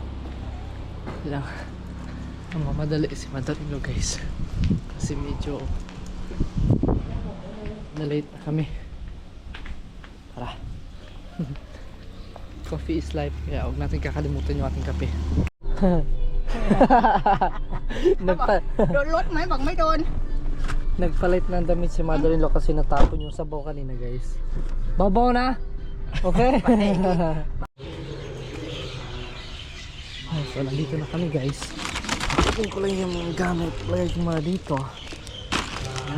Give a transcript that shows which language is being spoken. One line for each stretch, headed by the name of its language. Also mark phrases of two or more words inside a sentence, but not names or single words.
Filipino: Lang. Ang mamadali si mother-in-law guys. Kasi medyo na-late na kami. Tara.
English: Coffee is life.
Filipino: Kaya huwag natin kakalimutan yung ating kape.
Thai: โดนรถไหมบอกไม่โดน
Filipino: Nagpalit ng damit si mother-in-law kasi natapon yung sabaw kanina guys. Babaw na? Okay? So nandito na kami guys. Ipin ko lang yung mga gamit. Lagay ko muna dito. Ayan.